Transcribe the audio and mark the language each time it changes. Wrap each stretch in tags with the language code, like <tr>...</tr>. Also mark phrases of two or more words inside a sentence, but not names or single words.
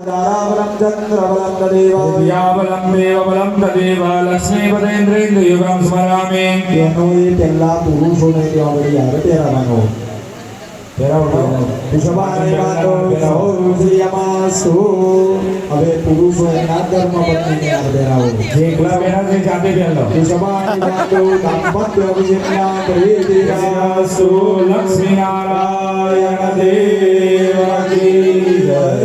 <sa>ताराबलं चन्द्रबलं तदेव विद्याबलं देवबलं तदेव लक्ष्मीपतेन्द्रेन्द्रयुगं स्मरामि</sa> <gu>તેનો એ પહેલા પુરુષોને ત્યાં વળી આવે પહેરાવાનો હવે પુરુષો એના ધર્મ પત્નીને હાર પહેરાવો એકલા પહેરા છે જાતે પહેરલો લક્ષ્મીનારાયણ</gu> <hi>देव की जय</hi>